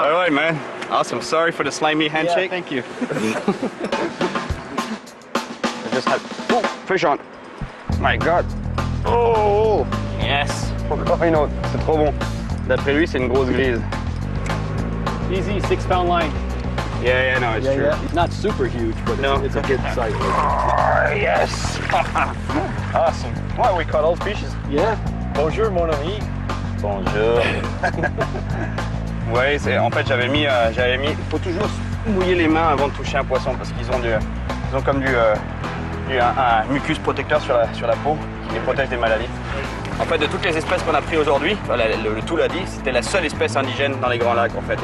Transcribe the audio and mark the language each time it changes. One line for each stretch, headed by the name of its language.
English: All right, man. Awesome. Sorry for the slimy handshake. Yeah, thank you. I just had... Oh, fish on. My God. Oh, yes.
French: Encore une autre. C'est trop bon. D'après lui, c'est une grosse grise.
English: Easy 6-pound line. Yeah, no, it's true. Yeah. Not super huge, but it's a good size. Oh, yes. Awesome. Well, we caught all species.
French: Yeah. Bonjour, mon ami. Bonjour. Ouais, en fait, j'avais mis. Il faut toujours mouiller les mains avant de toucher un poisson parce qu'ils ont comme un mucus protecteur sur la peau qui les protège des maladies. En fait, de toutes les espèces qu'on a prises aujourd'hui, le tout l'a dit, c'était la seule espèce indigène dans les Grands Lacs en fait.